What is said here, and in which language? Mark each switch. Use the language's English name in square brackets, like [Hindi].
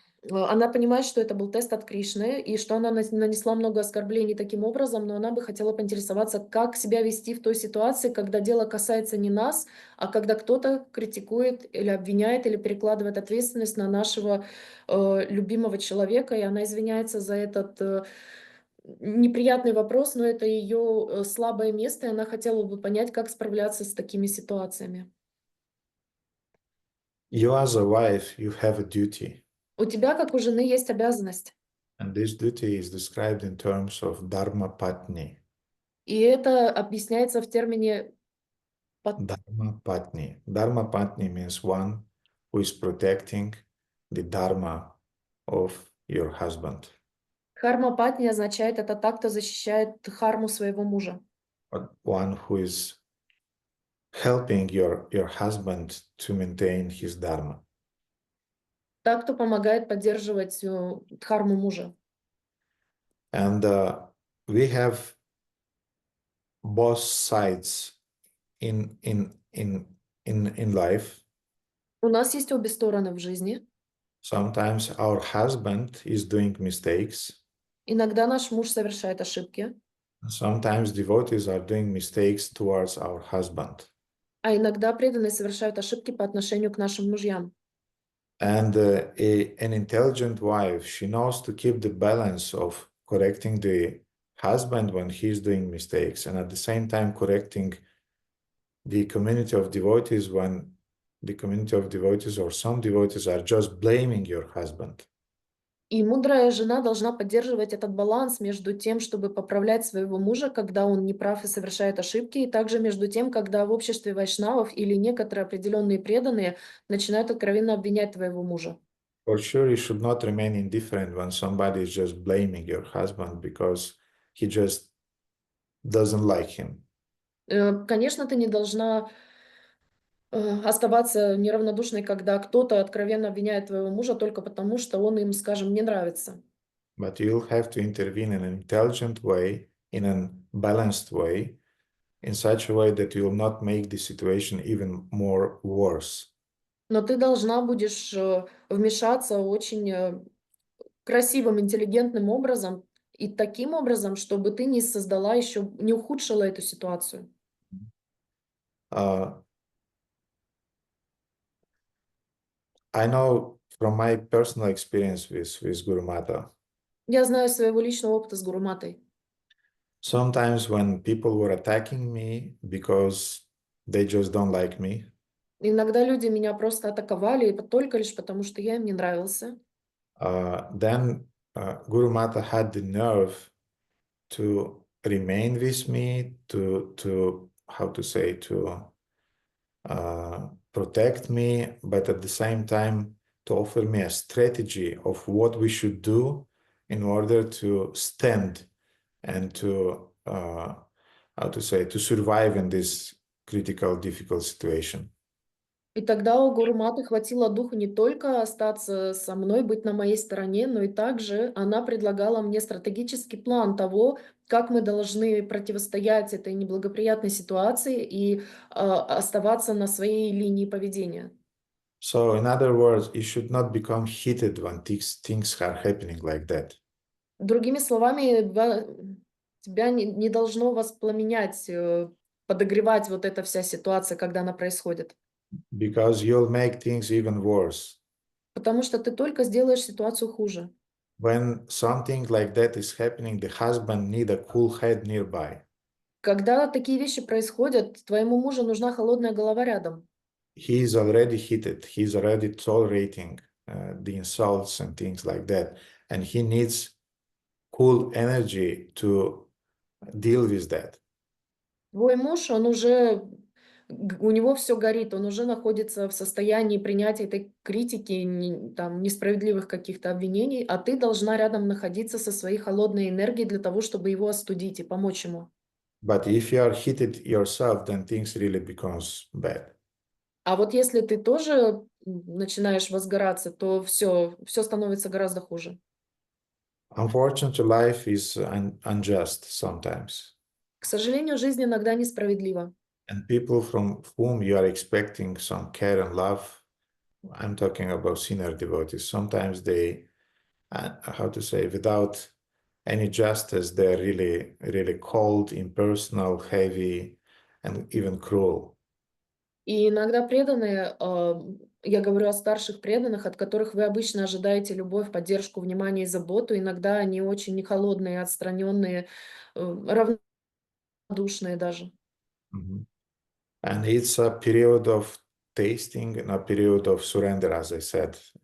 [Russian] Она понимает, что это был тест от Кришны, и что она нанесла много оскорблений таким образом, но она бы хотела поинтересоваться, как себя вести в той ситуации, когда дело касается не нас, а когда кто-то критикует или обвиняет, или перекладывает ответственность на нашего любимого человека, и она извиняется за этот неприятный вопрос, но это ее слабое место, и она хотела бы понять, как справляться с такими ситуациями. [English] You as a wife, you have a duty. [Russian] У тебя, как у жены, есть обязанность. [English] And this duty is described in terms of dharma patni. [Russian] И это объясняется в термине [Sanskrit] Dharma patni. [English] Dharma patni means one who is protecting the dharma of your husband. [Russian] Харма патни означает это так, кто защищает харму своего мужа. [English] But one who is helping your husband to maintain his dharma. [Russian] Так, кто помогает поддерживать дхарму мужа. [English] And we have both sides in life. [Russian] У нас есть обе стороны в жизни. [English] Sometimes our husband is doing mistakes. [Russian] Иногда наш муж совершает ошибки. [English] Sometimes devotees are doing mistakes towards our husband. [Russian] А иногда преданные совершают ошибки по отношению к нашим мужьям. [English] And an intelligent wife, she knows to keep the balance of correcting the husband when he's doing mistakes, and at the same time correcting the community of devotees when the community of devotees or some devotees are just blaming your husband. [Russian] И мудрая жена должна поддерживать этот баланс между тем, чтобы поправлять своего мужа, когда он неправ и совершает ошибки, и также между тем, когда в обществе вайшнавов или некоторые определенные преданные начинают откровенно обвинять твоего мужа. [English] For sure, you should not remain indifferent when somebody is just blaming your husband because he just doesn't like him. [Russian] Конечно, ты не должна оставаться неравнодушной, когда кто-то откровенно обвиняет твоего мужа только потому, что он им, скажем, не нравится. [English] But you'll have to intervene in an intelligent way, in a balanced way, in such a way that you'll not make the situation even more worse. [Russian] Но ты должна будешь вмешаться очень красивым, интеллигентным образом и таким образом, чтобы ты не создала еще, не ухудшила эту ситуацию. [English] I know from my personal experience with Guru Mata. [Russian] Я знаю своего личного опыта с Гуруматой. [English] Sometimes when people were attacking me because they just don't like me. [Russian] Иногда люди меня просто атаковали только лишь потому, что я им не нравился. [English] Then Guru Mata had the nerve to remain with me, to how to say, to protect me, but at the same time to offer me a strategy of what we should do in order to stand and to how to say, to survive in this critical, difficult situation. [Russian] И тогда у Гуруматы хватило духу не только остаться со мной, быть на моей стороне, но и также она предлагала мне стратегический план того, как мы должны противостоять этой неблагоприятной ситуации и оставаться на своей линии поведения. [English] So, in other words, you should not become heated when things are happening like that. [Russian] Другими словами, тебя не должно воспламенять, подогревать вот эта вся ситуация, когда она происходит. [English] Because you'll make things even worse. [Russian] Потому что ты только сделаешь ситуацию хуже. [English] When something like that is happening, the husband needs a cool head nearby. [Russian] Когда такие вещи происходят, твоему мужу нужна холодная голова рядом. [English] He is already heated. He's already tolerating the insults and things like that. and he needs cool energy to deal with that. [Russian] Твой муж, он уже, у него все горит, он уже находится в состоянии принятия этой критики, там, несправедливых каких-то обвинений, а ты должна рядом находиться со своей холодной энергией для того, чтобы его остудить и помочь ему. [English] But if you are heated yourself, then things really becomes bad. [Russian] А вот если ты тоже начинаешь возгораться, то все становится гораздо хуже. [English] Unfortunately, life is unjust sometimes. [Russian] К сожалению, жизнь иногда несправедлива. [English] And people from whom you are expecting some care and love, I'm talking about senior devotees, sometimes they, how to say, without any justice, they're really, really cold, impersonal, heavy, and even cruel. [Russian] И иногда преданные, я говорю о старших преданных, от которых вы обычно ожидаете любовь, поддержку, внимание и заботу, иногда они очень холодные, отстраненные, равнодушные даже. Mhm. [English] And it's a period of tasting and a period of surrender, as I said.